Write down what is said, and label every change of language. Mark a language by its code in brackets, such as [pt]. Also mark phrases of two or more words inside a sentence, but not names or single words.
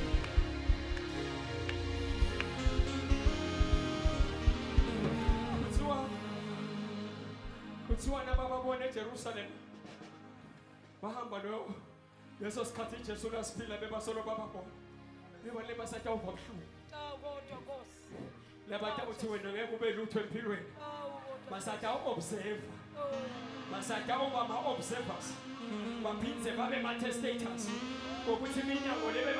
[ss] kuthiwa nabababona eJerusalema bahamba leso sikhathi iJesu lasiphila bebasolo bababona bebale basatawuva buhlungu labatawuthi wena ngeke ube lutho empilweni basatawuobserva basatawuba ma-observers baphindze babe ma-testators ngokuthi iminyango lebe